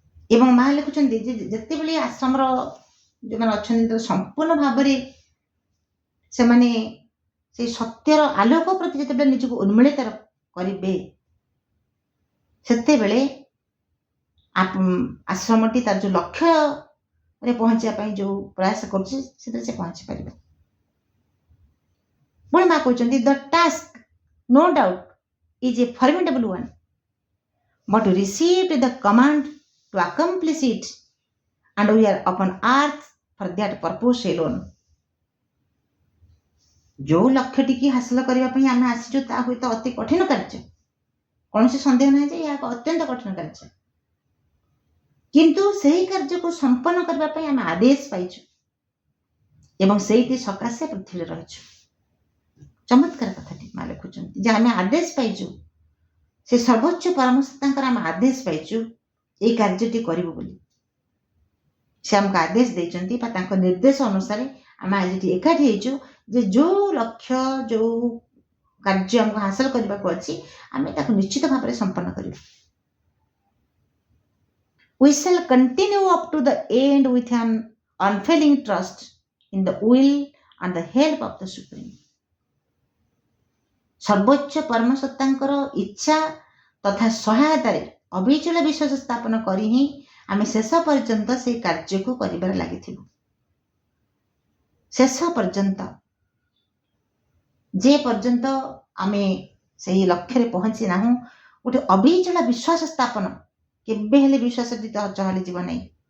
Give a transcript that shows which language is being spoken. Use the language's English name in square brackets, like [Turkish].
[Odia] ଏବଂ ମା ଲେଖୁଛନ୍ତି ଯେ ଯେତେବେଳେ ଆଶ୍ରମର ଯୋଉମାନେ ଅଛନ୍ତି ସମ୍ପୂର୍ଣ୍ଣ ଭାବରେ ସେମାନେ ସେଇ ସତ୍ୟର ଆଲୋକ ପ୍ରତି ଯେତେବେଳେ ନିଜକୁ ଉନ୍ମିଳିତ କରିବେ, ସେତେବେଳେ ଆଶ୍ରମଟି ତାର ଯୋଉ ଲକ୍ଷ୍ୟରେ ପହଞ୍ଚିବା ପାଇଁ ଯୋଉ ପ୍ରୟାସ କରୁଛି ସେଥିରେ ସେ ପହଞ୍ଚି ପାରିବ। ପୁଣି ମା କହୁଛନ୍ତି [English] The task no doubt is a formidable one, but we received the command to accomplish it and we are upon earth for that purpose alone. [Odia] ଯୋଉ ଲକ୍ଷ୍ୟଟିକି ହାସଲ କରିବା ପାଇଁ ଆମେ ଆସିଛୁ ତା ହୁଏତ ଅତି କଠିନ କାର୍ଯ୍ୟ, କୌଣସି ସନ୍ଦେହ ନାହିଁ ଯେ ଏହା ଏକ ଅତ୍ୟନ୍ତ କଠିନ କାର୍ଯ୍ୟ, କିନ୍ତୁ ସେହି କାର୍ଯ୍ୟକୁ ସମ୍ପନ୍ନ କରିବା ପାଇଁ ଆମେ ଆଦେଶ ପାଇଛୁ ଏବଂ ସେଇଠି ସକାଶେ ପୃଥିବୀରେ ରହିଛୁ। ଚମତ୍କାର କଥାଟି ମା ଲେଖୁଛନ୍ତି ଯେ ଆମେ ଆଦେଶ ପାଇଛୁ, ସେ ସର୍ବୋଚ୍ଚ ପରମସତ୍ତାଙ୍କର ଆମେ ଆଦେଶ ପାଇଛୁ ଏଇ କାର୍ଯ୍ୟଟି କରିବୁ ବୋଲି। ସେ ଆମକୁ ଆଦେଶ ଦେଇଛନ୍ତି ବା ତାଙ୍କ ନିର୍ଦ୍ଦେଶ ଅନୁସାରେ ଆମେ ଆଜି ଏକାଠି ହେଇଛୁ ଯେ ଯୋଉ ଲକ୍ଷ୍ୟ ଯୋଉ କାର୍ଯ୍ୟ ଆମକୁ ହାସଲ କରିବାକୁ ଅଛି ଆମେ ତାକୁ ନିଶ୍ଚିତ ଭାବରେ ସମ୍ପନ୍ନ କରିବୁ। [English] We shall continue up to the end with an unfailing trust in the will and the help of the Supreme. [Odia] ସର୍ବୋଚ୍ଚ ପରମସତ୍ତାଙ୍କର ଇଚ୍ଛା ତଥା ସହାୟତାରେ ଅବିଚଳ ବିଶ୍ୱାସ ସ୍ଥାପନ କରି ହିଁ ଆମେ ଶେଷ ପର୍ଯ୍ୟନ୍ତ ସେଇ କାର୍ଯ୍ୟକୁ କରିବାରେ ଲାଗିଥିବୁ। ଶେଷ ପର୍ଯ୍ୟନ୍ତ, ଯେ ପର୍ଯ୍ୟନ୍ତ ଆମେ ସେଇ ଲକ୍ଷ୍ୟରେ ପହଞ୍ଚି ନାହୁଁ, ଗୋଟେ ଅବିଚଳ ବିଶ୍ୱାସ ସ୍ଥାପନ, କେବେ ହେଲେ ବିଶ୍ୱାସଟି ଚହଲି ଯିବ ନାହିଁ।